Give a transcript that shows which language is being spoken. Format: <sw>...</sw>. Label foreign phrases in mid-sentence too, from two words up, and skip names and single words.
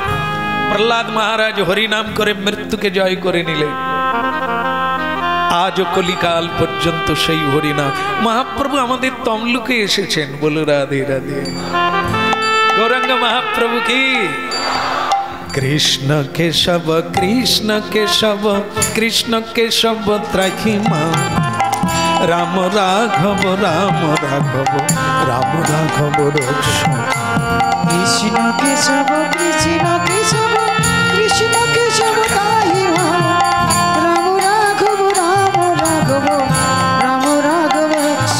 <bn>প্রহ্লাদ মহারাজ হরিনাম করে মৃত্যুকে জয় করে নিলেন, আজও কলিকাল পর্যন্ত সেই হরিনাম। মহাপ্রভু আমাদের তমলুকে এসেছেন, বলো রাধে রাধে। গৌরাঙ্গ মহাপ্রভু কি,</bn> <sa>कृष्ण केशव कृष्ण केशव कृष्ण केशव त्राहि मां राम राघव राम राघव राम राघव रक्ष कृष्ण केशव कृष्ण केशव कृष्ण केशव त्राहि मां राम राघव राम राघव राम राघव रक्ष</sa>